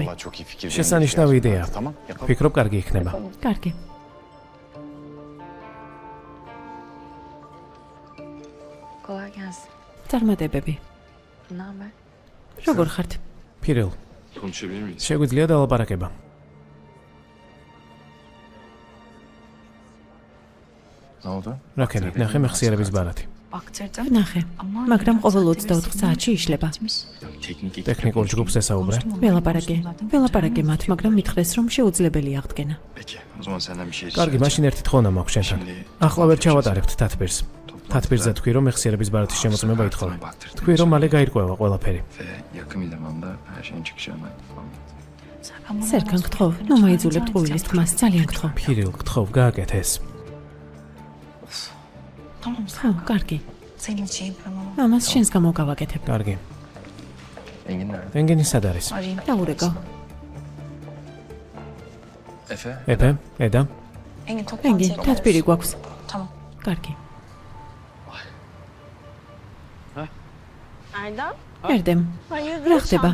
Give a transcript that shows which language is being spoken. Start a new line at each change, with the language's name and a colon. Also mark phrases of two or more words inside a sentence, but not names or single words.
Georgian: შესანიშნავი იდეაა. ფიქრობ, კარგი იქნება. კარგი. წარმატებები. როგორ ხართ? ფირელ,
Turkish: Konuşabilir miyiz?
Georgian: შეგვიძლია დალაპარაკება.
Turkish: Ne oldu?
Georgian: რაკენი, ნახე მეხსიერების ბარათი. ნახე, მაგრამ ყოველ 24 საათში იშლება. ტექნიკურ ჯგუფს ესაუბრე. ველაპარაკე მათ, მაგრამ მითხრეს რომ შეუძლებელია აღდგენა.
Turkish: Peki, o zaman senden bir şey
Georgian: კარგი, მაშინ ერთი თხოვნა მაქვს შენთან. ახლა ვერ ჩავატარებთ თათბირს. თათბირზე თქვი რომ მეხსიერების ბარათის შემოწმება ითხოვე. თქვი რომ მალე გაირკვევა ყველაფერი.
Turkish: Ve yakın bir zamanda her şeyin çıkacağına falan.
Georgian: სერქან გთხოვ, ნუ მაიძულებთ ყუილის თქმას, ძალიან გთხოვ. ფირილ, გთხოვ, გააკეთე ეს. ხო, კარგი. ამას შენს გამო გავაკეთებ. კარგი.
Turkish: Engin nerede?
Georgian: ენგენი სად არის? დაურეკო. Efe? ეფე, ედა, ენგი, თათბირი გვაქვს. კარგი. ერდემ, რა ხდება?